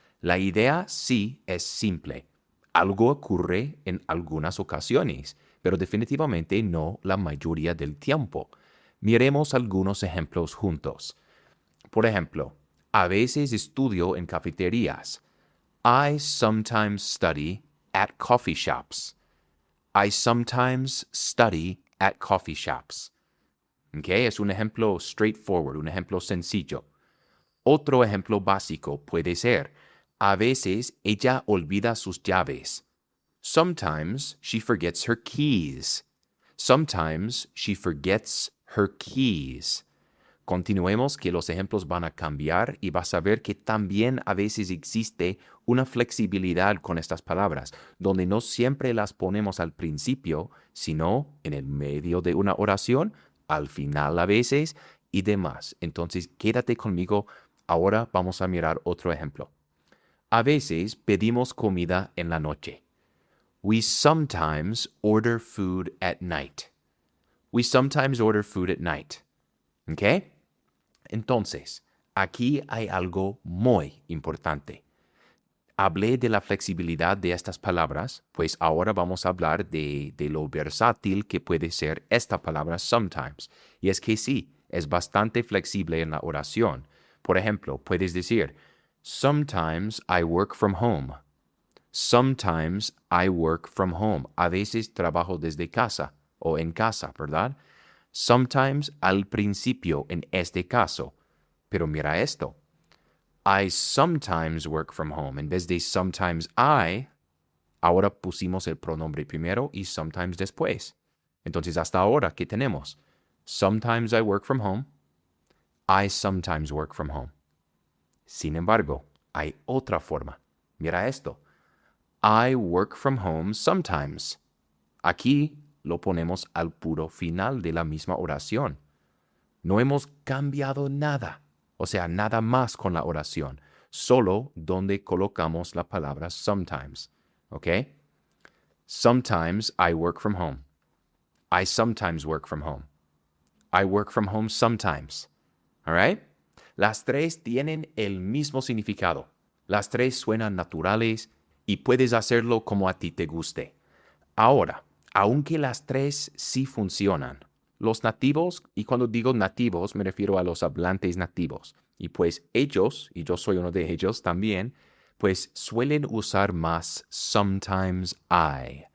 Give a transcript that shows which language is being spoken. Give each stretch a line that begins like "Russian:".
Spanish: La idea sí es simple. Algo ocurre en algunas ocasiones, pero definitivamente no la mayoría del tiempo. Miremos algunos ejemplos juntos. Por ejemplo, a veces estudio en cafeterías.
English: I sometimes study at coffee shops. I sometimes study at coffee shops. ¿Ok?
Spanish: Es un ejemplo straightforward, un ejemplo sencillo. Otro ejemplo básico puede ser, a veces ella olvida sus llaves.
English: Sometimes she forgets her keys. Sometimes she forgets her keys.
Spanish: Continuemos que los ejemplos van a cambiar y vas a ver que también a veces existe una flexibilidad con estas palabras, donde no siempre las ponemos al principio, sino en el medio de una oración, al final a veces y demás. Entonces, quédate conmigo. Ahora vamos a mirar otro ejemplo. A veces pedimos comida en la noche.
English: We sometimes order food at night. We sometimes order food at night. ¿Ok?
Spanish: Entonces, aquí hay algo muy importante. Hablé de la flexibilidad de estas palabras, pues ahora vamos a hablar de lo versátil que puede ser esta palabra sometimes. Y es que sí, es bastante flexible en la oración. Por ejemplo, puedes decir,
English: sometimes I work from home. Sometimes I work from home.
Spanish: A veces trabajo desde casa o en casa, ¿verdad? Sometimes al principio en este caso. Pero mira esto.
English: I sometimes work from home.
Spanish: En vez de sometimes I, ahora pusimos el pronombre primero y sometimes después. Entonces, hasta ahora, ¿qué tenemos?
English: Sometimes I work from home. I sometimes work from home.
Spanish: Sin embargo, hay otra forma. Mira esto.
English: I work from home sometimes.
Spanish: Aquí lo ponemos al puro final de la misma oración. No hemos cambiado nada, o sea, nada más con la oración, solo donde colocamos la palabra sometimes. ¿Ok?
English: Sometimes I work from home. I sometimes work from home. I work from home sometimes. All right?
Spanish: Las tres tienen el mismo significado. Las tres suenan naturales y puedes hacerlo como a ti te guste. Ahora, aunque las tres sí funcionan, los nativos, y cuando digo nativos me refiero a los hablantes nativos, y pues ellos, y yo soy uno de ellos también, pues suelen usar más sometimes I.